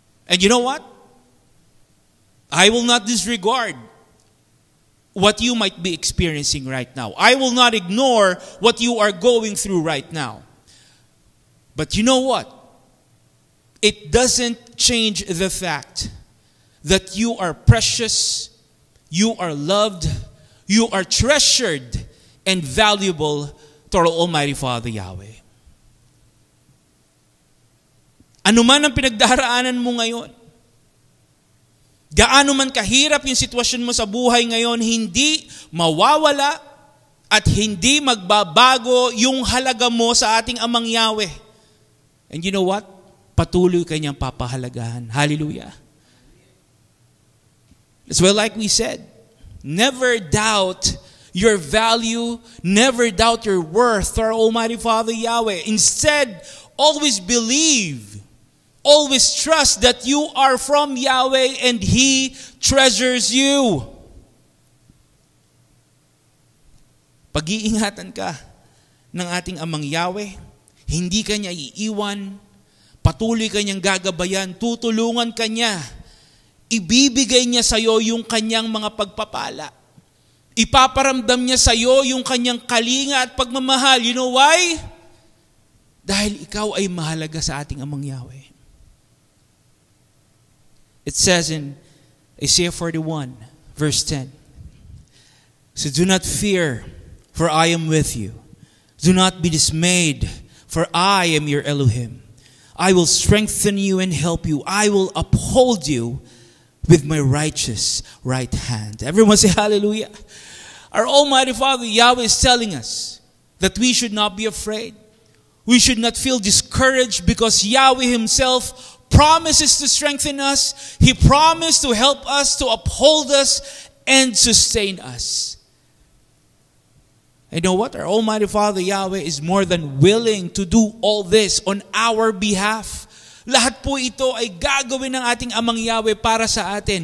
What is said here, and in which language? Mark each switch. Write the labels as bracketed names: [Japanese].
[English] And you know what? I will not disregard what you might be experiencing right now. I will not ignore what you are going through right now. But you know what? It doesn't change the fact that you are precious, you are loved, you are treasured and valuable to our Almighty Father Yahweh. [Filipino] Ano man ang pinagdaraanan mo ngayon, gaano man kahirap yung sitwasyon mo sa buhay ngayon, hindi mawawala at hindi magbabago yung halaga mo sa ating Amang Yahweh. [English] And you know what? [Filipino] Patuloy kanyang papahalagahan. [English] Hallelujah. As well, like we said, never doubt your value, never doubt your worth to our Almighty Father Yahweh. Instead, always believe, always trust that you are from Yahweh and He treasures you. [Filipino] Pag-iingatan ka ng ating Amang Yahweh, hindi ka niya iiwan, patuloy ka niyang gagabayan, tutulungan ka niya, ibibigay niya sa iyo yung kanyang mga pagpapala. Ipaparamdam niya sa iyo yung kanyang kalinga at pagmamahal. [English] You know why? [Filipino] Dahil ikaw ay mahalaga sa ating Amang Yahweh. [English] It says in Isaiah 41, verse 10, so do not fear, for I am with you. Do not be dismayed, for I am your Elohim. I will strengthen you and help you. I will uphold you with my righteous right hand. Everyone say hallelujah. Our Almighty Father Yahweh is telling us that we should not be afraid. We should not feel discouraged because Yahweh Himself promises to strengthen us. He promised to help us, to uphold us, and sustain us. And you know what? Our Almighty Father Yahweh is more than willing to do all this on our behalf. [Filipino] Lahat po ito ay gagawin ng ating Amang Yahweh para sa atin.